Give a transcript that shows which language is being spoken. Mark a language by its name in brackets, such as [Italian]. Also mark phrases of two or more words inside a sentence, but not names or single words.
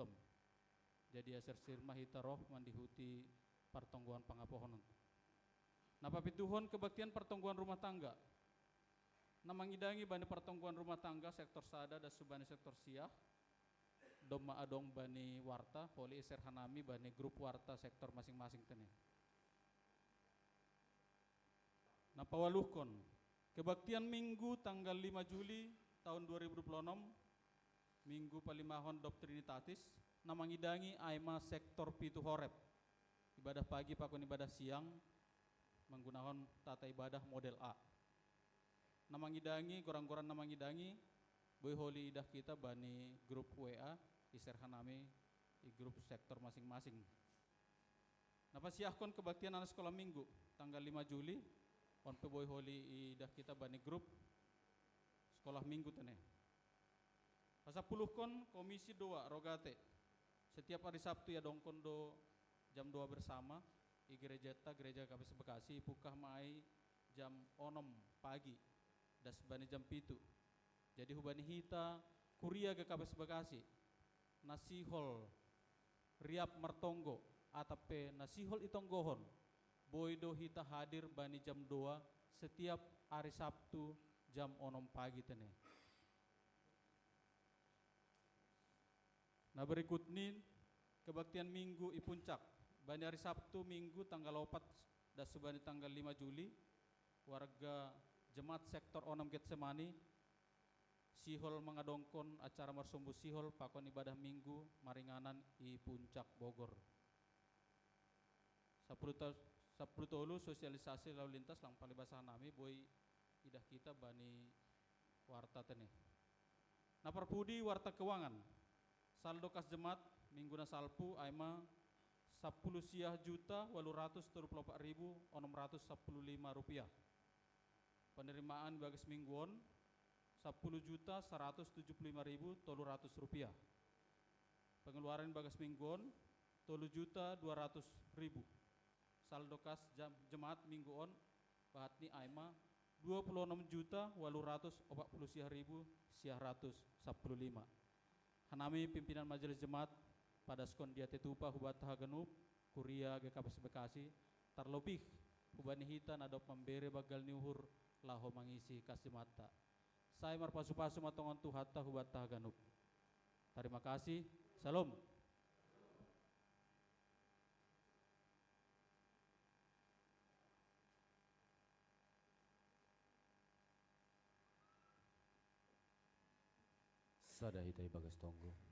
[Batak Simalungun] Jadi aser sirma hita roh mandihuti pertongguan pangapohonon. Napa pituhon [Indonesian] kebaktian pertongguan rumah tangga. [Batak Simalungun] Namangidangi bani pertongkuan rumah tangga sektor sada dan subani sektor siah. Doma adong bani warta, poli iser hanami bani grup warta sektor masing-masing tene. Napawaluhkon, kebaktian Minggu tanggal 5 Juli tahun 2026, Minggu palimahon Dop Trinitatis, namangidangi aima sektor pitu horep. [Indonesian] Ibadah pagi pakon ibadah siang, menggunakan tata ibadah model A. [Batak Simalungun] Namangidangi, gorang-gorang namangidangi, boy holi idah kita bani grup WA, iser hanami di grup sektor masing-masing. Napasiahkon kebaktian anak sekolah Minggu tanggal 5 Juli, on boy holi idah kita bani grup sekolah Minggu tene. Pasapuluhkon komisi 2 rogate. [Indonesian] Setiap hari Sabtu [Batak Simalungun] ya dongkon do jam 2 [Indonesian] bersama di gereja KPS Bekasi [Batak Simalungun] pukah mai jam 6 pagi das bani jam pitu. Jadi hubani hita kuria ke KPS Bekasi nasihol riap martonggo atape nasihol itonggohon boydo hita hadir bani jam 2 [Indonesian] setiap hari Sabtu jam 6 pagi [Batak Simalungun] tene. [Indonesian] Nah berikut ini kebaktian Minggu i puncak bani hari Sabtu Minggu tanggal 4 dan subani tanggal 5 Juli warga jemaat sektor Onam Getsemani [Batak Simalungun] sihol mengadongkon acara marsumbu sihol pakon [Indonesian] ibadah Minggu maringanan i puncak Bogor. [Batak Simalungun] Sapru sosialisasi lalu lintas lang palibasa nami boy idah kita bani warta tene. Nah perpudi warta keuangan saldo kas jemaat minggu na salpu aima 10.834.615 rupiah. [Indonesian] Penerimaan bagas mingguan 10.175.300 rupiah. Pengeluaran bagas mingguan 3.200.000. Saldo kas jemaat mingguan bahatni aima 26.840.115. [Batak Simalungun] Hanami pimpinan majelis jemaat pada skon dia tetupa hubat hagenup kuria GKPS Bekasi terlebih hubani hita nadop membere bagal niuhur laho mangisi kas jemaata. Saya marpasu-pasu matongon tuhata hubat hagenup. [Indonesian] Terima kasih. Salam. [Batak Simalungun] Sada hitai bagas tonggo.